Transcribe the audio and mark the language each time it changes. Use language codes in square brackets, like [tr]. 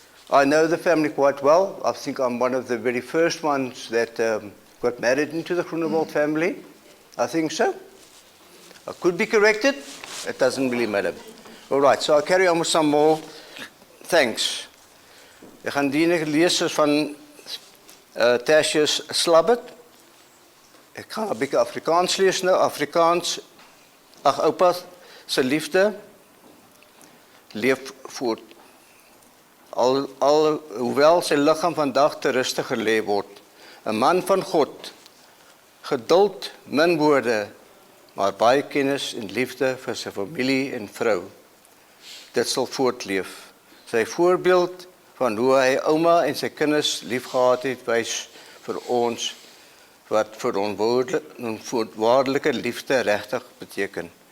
[en] I know the family quite well. I think I'm one of the very first ones that got married into the Groenewald family. I think so. I could be corrected. It doesn't really matter. All right, so I'll carry on with some more thanks. [af] Ek gaan die lees van Tertius Slabbert. Ek gaan 'n bietjie Afrikaans lees nou. Afrikaans, ag oupa se liefde leef voort. Hoewel sy liggaam vandag te rustig gelê word. 'n Man van God, geduld, min woorde, maar baie kennis en liefde vir sy familie en vrou. Dit sal voortleef. Sy voorbeeld van hoe hy ouma en sy kinders liefgehad het, wys vir ons wat vir onvoorwaardelike liefde regtig beteken.